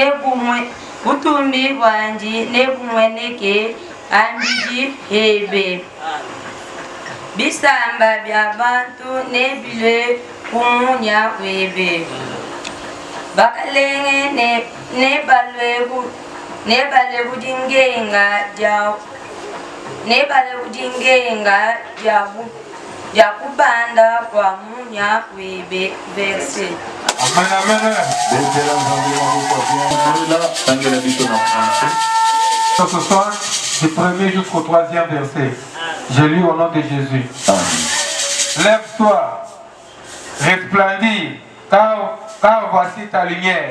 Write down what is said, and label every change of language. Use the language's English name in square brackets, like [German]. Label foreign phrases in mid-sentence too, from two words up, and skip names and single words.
[Luba-Lulua] nebumweneke ambiji ebe bisamba bya bantu nebile kumunya webe bakalenge nebale kudingenga jakubanda kwa munya webe verse. [French] Amen, amen. Ce soir, du 1er jusqu'au 3e verset, je lis au nom de Jésus. Lève-toi, resplendis, car voici ta lumière.